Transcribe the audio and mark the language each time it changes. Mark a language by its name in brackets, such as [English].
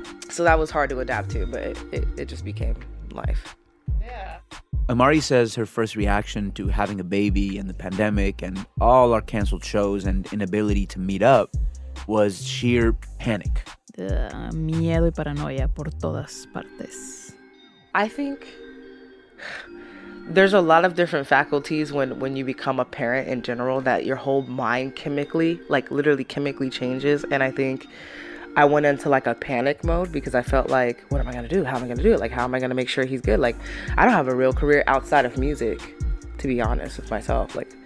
[English] So that was hard to adapt to, but it just became life. Yeah. Amari says her first reaction to having a baby and the pandemic and all our canceled shows and inability to meet up was sheer panic. [Spanish] Miedo y paranoia por todas partes. [English] I think there's a lot of different faculties when you become a parent in general, that your whole mind chemically, literally chemically changes. And I think I went into a panic mode because I felt what am I going to do? How am I going to do it? How am I going to make sure he's good? I don't have a real career outside of music, to be honest with myself.